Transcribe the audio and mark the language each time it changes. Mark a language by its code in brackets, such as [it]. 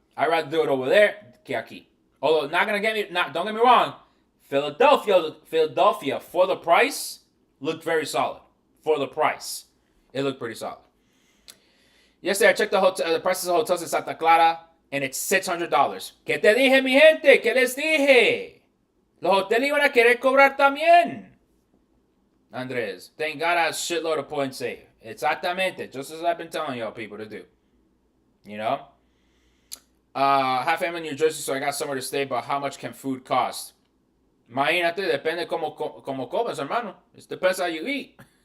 [en] I'd rather do it over there [es] que aquí. [en] Although, not going to get me, don't get me wrong, Philadelphia, for the price, looked very solid. For the price, it looked pretty solid. Yesterday, I checked the prices of hotels in Santa Clara, and it's $600. [es] ¿Qué te dije, mi gente? ¿Qué les dije? Los hoteles iban a querer cobrar también. [en] Andres, thank God I have a shitload of points saved. [es] Exactamente, [en] just as I've been telling y'all people to do. You know? Half family in New Jersey, so I got somewhere to stay, but how much can food cost? [es] Imagínate, depende como comes, hermano. [en] It depends how you eat.